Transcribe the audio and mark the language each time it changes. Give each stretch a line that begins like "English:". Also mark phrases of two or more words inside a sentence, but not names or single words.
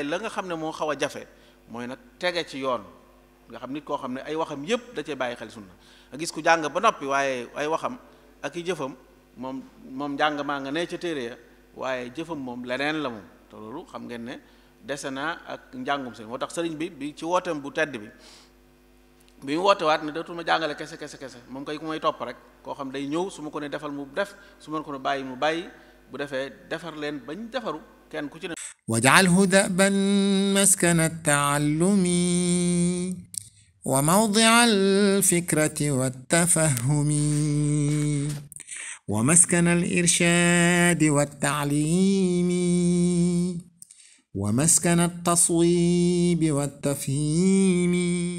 Wolof: la nga xam ne moo xaw a jafe mooy nag tege ci yoon nga xam nit koo xam ne ay waxam yépp da cee bàyyi xel sunna nga gis ku jàng ba noppi waaye ay waxam ak i jëfam moom njàng maa nga ne ca téere ya waaye jëfam moom leneen la moom te loolu xam ngeen ne dese na ak njàngum sëriñ moo tax sëriñ bi ci wooteem bu tedd bi mu woote waat ne dootuma jàngale kese moom kay ku may topp rek koo xam day ñëw su ma ko ne defal mu def su ma ko ne bàyyi mu bàyyi bu defee defar leen bañ defaru kenn ku ci ne
Arabic: واجعله دأبا مسكن التعلم وموضع الفكرة والتفهم ومسكن الإرشاد والتعليم ومسكن التصويب والتفهيم